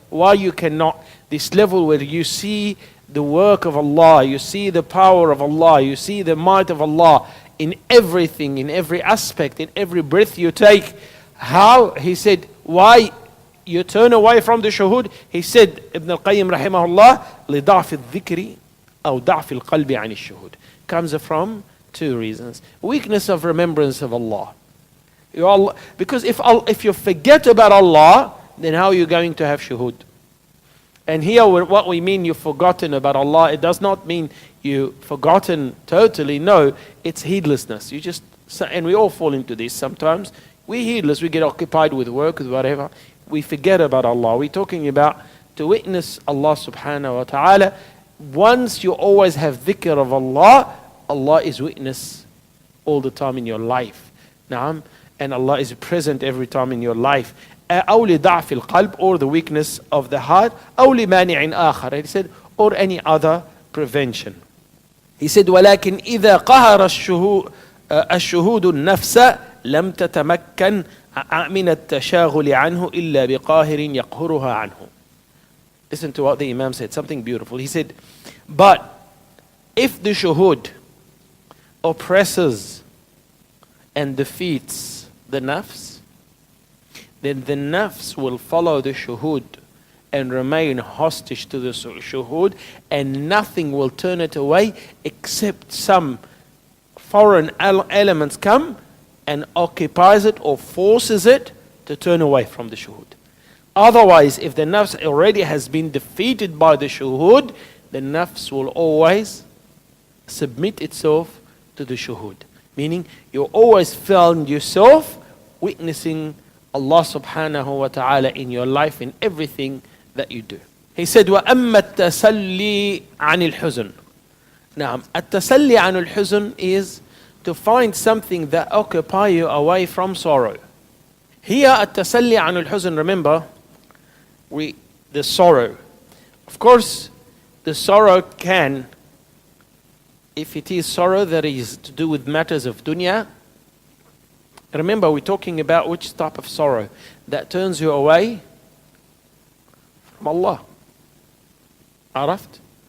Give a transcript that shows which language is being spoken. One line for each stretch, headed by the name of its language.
English: Why you cannot, this level where you see the work of Allah, you see the power of Allah, you see the might of Allah in everything, in every aspect, in every breath you take. How? He said, why you turn away from the shuhud? He said,
Arabic: Ibn Al-Qayyim rahimahullah, لضعف الذكر أو ضعف القلب عن الشهود.
English: Comes from two reasons. Weakness of remembrance of Allah. Because if you forget about Allah, then how are you going to have shuhud? And here what we mean you've forgotten about Allah, it does not mean you've forgotten totally. No, it's heedlessness. And we all fall into this sometimes. We're heedless, we get occupied with work, with whatever. We forget about Allah. We're talking about to witness Allah subhanahu wa ta'ala. Once you always have dhikr of Allah, Allah is witness all the time in your life. Naam. And Allah is present every time in your life.
Arabic: أو لضعف القلب,
English: or the weakness of the heart.
Arabic: أو لمانع آخر.
English: He said, or any other prevention. He said,
Arabic: ولكن إذا قهر الشهود النفس لم تتمكن من التشاغل عنه إلا بقاهر يقهرها عنه.
English: Listen to what the Imam said, something beautiful. He said, but if the shuhud oppresses and defeats the nafs, then the nafs will follow the shuhud and remain hostage to the shuhud, and nothing will turn it away except some foreign elements come and occupies it or forces it to turn away from the shuhud. Otherwise, if the nafs already has been defeated by the shuhud, the nafs will always submit itself to the shuhud. Meaning, you always found yourself witnessing Allah subhanahu wa ta'ala in your life, in everything that you do. He said,
Arabic: وَأَمَّا التَّسَلِّي عَنِ الْحُزْنِ.
English: Now,
Arabic: التَّسَلِّي عَنِ الْحُزْنِ
English: is to find something that occupies you away from sorrow. Here,
Arabic: التَّسَلِّي عَنِ الْحُزْنِ,
English: remember, the sorrow. Of course, the sorrow can, if it is sorrow that is to do with matters of dunya, remember we're talking about which type of sorrow that turns you away from Allah. Arafat?